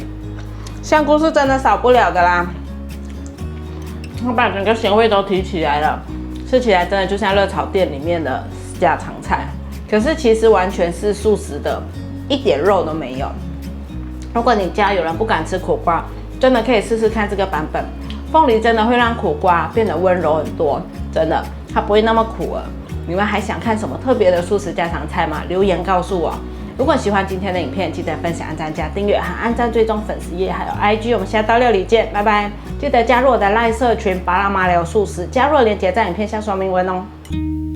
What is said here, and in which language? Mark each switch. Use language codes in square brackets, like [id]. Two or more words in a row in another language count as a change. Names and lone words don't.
[zh] 香菇是真的少不了的啦。我把整個鹹味都提起來了，吃起來真的就像熱炒店裡面的家常菜，可是其實完全是素食的，一點肉都沒有。如果你家有人不敢吃苦瓜，真的可以試試看這個版本。鳳梨真的會讓苦瓜變得溫柔很多，真的，它不會那麼苦了。你們還想看什麼特別的素食家常菜嗎？留言告訴我。如果喜歡今天的影片，記得分享、按讚、加訂閱和按讚追蹤粉絲頁還有 IG。我們下道料理見，拜拜！記得加入我的賴社群巴拉馬聊素食，加入的鏈接在影片下說明文哦。